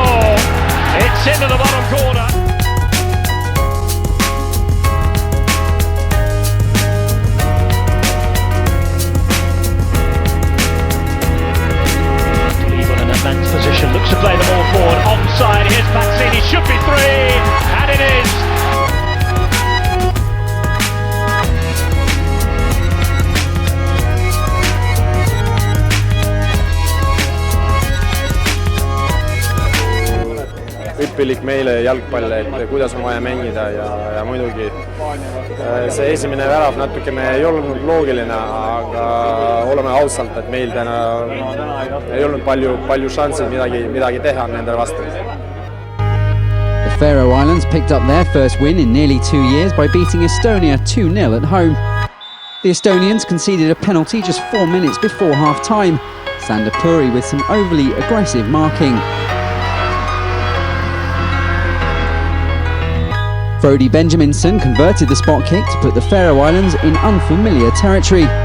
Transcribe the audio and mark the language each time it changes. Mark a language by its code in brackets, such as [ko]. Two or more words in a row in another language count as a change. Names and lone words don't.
[en] It's into the bottom corner. Position looks to play the ball forward, onside, here's Mazzini, should be 3, and it is! [et] Õppilik meile jalgpall, et kuidas on vaja mängida ja muidugi see esimene värav natukene ei olnud loogiline, aga oleme ausalt, et meil täna ei olnud palju šansse midagi teha nendele vastu. [en] The Faroe Islands picked up their first win in nearly 2 years by beating Estonia 2-0 at home. The Estonians conceded a penalty just 4 minutes before half-time. Sander Puri with some overly aggressive marking. Frode Benjaminson converted the spot kick to put the Faroe Islands in unfamiliar territory.